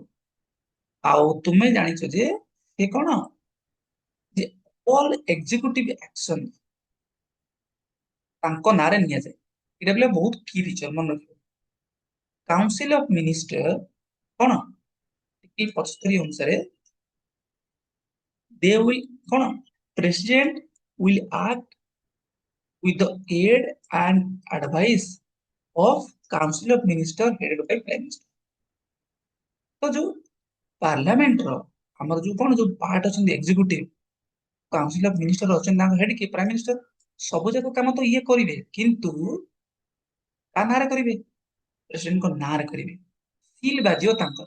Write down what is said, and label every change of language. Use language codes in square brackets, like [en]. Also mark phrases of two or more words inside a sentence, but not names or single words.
[or] ଆଉ ତୁମେ ଜାଣିଛ ଯେ ସେ କଣ, ଯେ [en] all executive action [or] ତାଙ୍କ ନାଁରେ ନିଆଯାଏ। ଏଇଟା ବଲେ ବହୁତ [en] key feature [or] ମନେ ରଖିବ। [en] council of minister [or] କଣ, 75 ଅନୁସାରେ [en] they will [or] କଣ, [en] president will act with the aid and advice of council of minister headed by prime minister। [or] ତ ଯୋଉ ପାର୍ଲାମେଣ୍ଟର ଆମର ଯୋଉ କଣ ଯୋଉ ପାର୍ଟ ଅଛନ୍ତି ଏକ୍ଜିକ୍ୟୁଟିଭ, [en] council of minister [or] ଅଛନ୍ତି, ତାଙ୍କ ହେଡ କିଏ, [en] prime minister. [or] ସବୁ ଯାକ କାମ ତ ଇଏ କରିବେ, କିନ୍ତୁ କା ନାଁରେ କରିବେ, ପ୍ରେସିଡେଣ୍ଟଙ୍କ ନାଁରେ କରିବେ, ସିଲ ବାଜିବ ତାଙ୍କର।